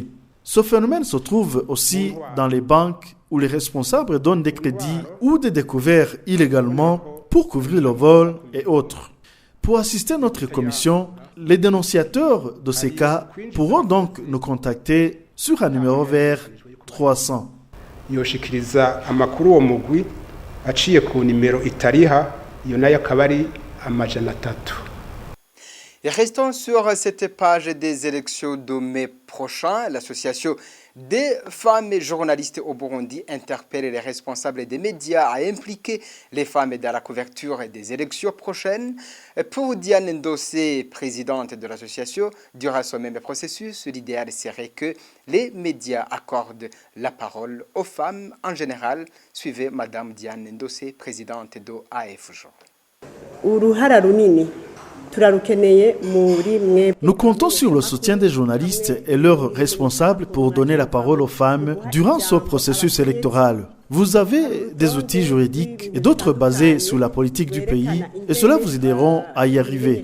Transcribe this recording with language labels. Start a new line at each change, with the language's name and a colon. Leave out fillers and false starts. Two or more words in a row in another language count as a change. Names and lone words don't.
French: Ce phénomène se trouve aussi dans les banques où les responsables donnent des crédits ou des découvertes illégalement pour couvrir le vol et autres. Pour assister à notre commission, les dénonciateurs de ces cas pourront donc nous contacter sur un numéro vert 300.
Rundi: Yoshikiriza amakuru wo mugwi aciye ku nimero itariha iyo nayo akaba ari amajana 3.
French: Et restons sur cette page des élections de mai prochain. L'association des femmes journalistes au Burundi interpelle les responsables des médias à impliquer les femmes dans la couverture des élections prochaines. Pour Diane Ndossé, présidente de l'association, durant ce même processus, l'idéal serait que les médias accordent la parole aux femmes en général. Suivez Madame Diane Ndossé, présidente de AFJ.
Rundi: Uruhara runini.
French: Nous comptons sur le soutien des journalistes et leurs responsables pour donner la parole aux femmes durant ce processus électoral. Vous avez des outils juridiques et d'autres basés sur la politique du pays et cela vous aideront à y arriver.